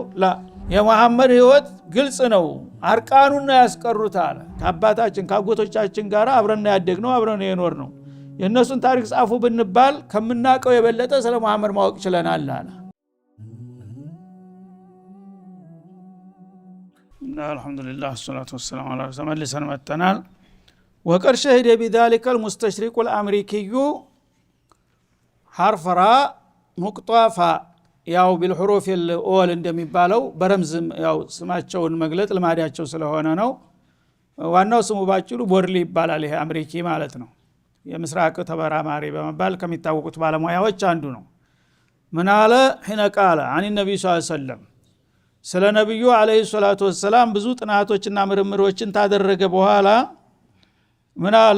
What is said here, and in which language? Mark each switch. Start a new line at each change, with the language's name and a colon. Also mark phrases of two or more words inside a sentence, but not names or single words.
Amharic: ላ የመሐመድ ህይወት ግልጽ ነው። አርቃኑን ነው ያስቀሩታል። ከአባታችን ከአጎቶቻችን ጋር አብረን ያደግነው አብረን የኖር ነው። የእነሱን ታሪክ ጻፉ ብንባል ከምናቀው የበለጠ ስለ መሐመድ ማወቅ ችለናል አለ።
Arabic: الحمد لله الصلاة والسلام على رسول الله
Amharic: መልሰን መጥተናል።
Arabic: وقد شهد بذلك المستشرق الامريكي حرف راء ሙቅጧፋ
Amharic: ያው
Arabic: بالحروف الاول
Amharic: እንደሚባለው በረምዝ ያው ስማቸውን መግለጥ ልማዳቸው ስለሆነ ነው። ዋናው ስሙ ባጭሩ ቦርሊ ይባላል። ይሄ አሜሪካ ማለት ነው። የምስራቅ ተበራማሪ በመባል ከሚታወቁት ባለሙያዎች አንዱ ነው። ምን አለ
Arabic: حين قال عن النبي صلى الله عليه وسلم
Amharic: ስለ ነብዩ
Arabic: عليه الصلاة والسلام
Amharic: ብዙ ጥናቶችና ምርምሮችን ታደረገ በኋላ ምን አለ?